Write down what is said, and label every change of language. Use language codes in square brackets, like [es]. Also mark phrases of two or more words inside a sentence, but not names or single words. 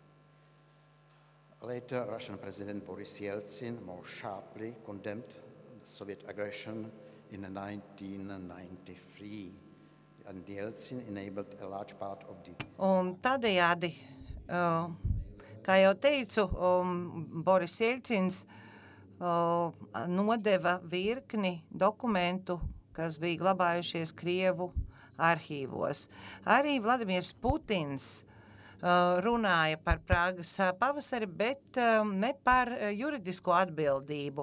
[en] Later, Russian President Boris Yeltsin more sharply condemned the Soviet aggression in 1993. And Yeltsin enabled a large part of the... [lv] Un tādējādi, kā jau teicu, Boris Jeļcins nodeva virkni dokumentu, kas bija glabājušies Krievu arhīvos. Arī Vladimirs Putins runāja par Prāgas pavasari, bet ne par juridisko atbildību.